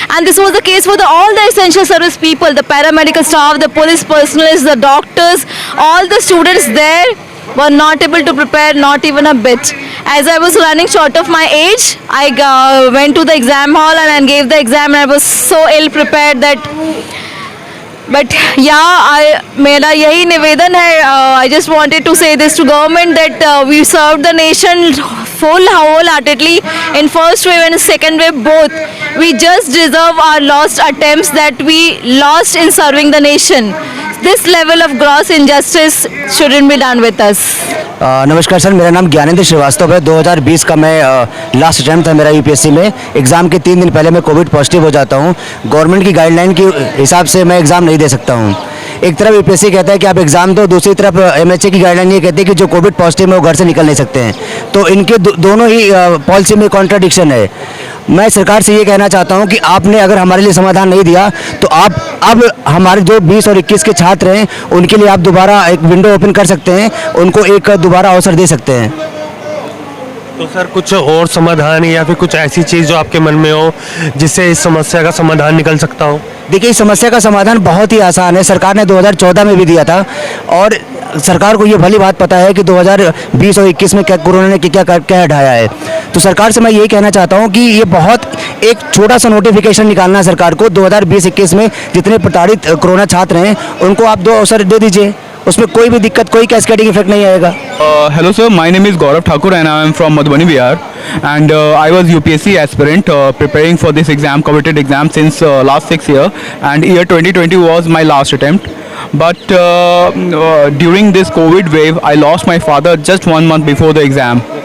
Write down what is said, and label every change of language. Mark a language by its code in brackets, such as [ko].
[en] And this was the case for all the essential service people, the paramedical staff, the police personnel, the doctors, all the students there were not able to prepare, not even a bit. As I was running short of my age, I went to the exam hall and gave the exam and I was so ill prepared that. But yeah, [hi] मेरा यही निवेदन है. [en] I just wanted to say this to government that we served the nation wholeheartedly in first wave and second wave both. We just deserve our lost attempts that we lost in serving the nation. This level of gross injustice shouldn't be done with us. [hi] नमस्कार sir, मेरा नाम ज्ञानेंद्र श्रीवास्तव है. 2020 का मैं last attempt था मेरा UPSC में. Exam के 3 दिन पहले मैं कोविड पॉजिटिव हो जाता हूं. गवर्नमेंट की गाइडलाइन के हिसाब से मैं एग्ज़ाम नहीं दे सकता हूं. एक तरफ यूपीएससी कहता है कि आप एग्ज़ाम दो, दूसरी तरफ एमएचए की गाइडलाइन ये कहती है कि जो कोविड पॉजिटिव है वो घर से निकल नहीं सकते हैं. तो इनके दोनों ही पॉलिसी में कॉन्ट्राडिक्शन है. मैं सरकार से ये कहना चाहता हूं कि आपने अगर हमारे लिए समाधान नहीं दिया तो आप अब हमारे जो 20 और 21 के छात्र हैं उनके लिए आप दोबारा एक विंडो ओपन कर सकते हैं, उनको एक दोबारा अवसर दे सकते हैं. तो सर कुछ और समाधान या फिर कुछ ऐसी चीज़ जो आपके मन में हो जिससे इस समस्या का समाधान निकल सकता हो? देखिए, इस समस्या का समाधान बहुत ही आसान है. सरकार ने 2014 में भी दिया था और सरकार को ये भली बात पता है कि 2020 और 21 में क्या कोरोना ने क्या ढाया है. तो सरकार से मैं यही कहना चाहता हूँ कि ये बहुत एक छोटा सा नोटिफिकेशन निकालना है सरकार को. 2020-21 में जितने प्रताड़ित कोरोना छात्र हैं उनको आप 2 अवसर दे दीजिए. उसमें कोई भी दिक्कत, कोई कैस्केडिंग इफेक्ट नहीं आएगा. [en] Hello sir, my name is Gaurav Thakur and I am from Madhubani Bihar, and I was UPSC aspirant preparing for this exam, coveted exam since last 6 years, and year 2020 was my last attempt. But during this COVID wave, I lost my father just 1 month before the exam.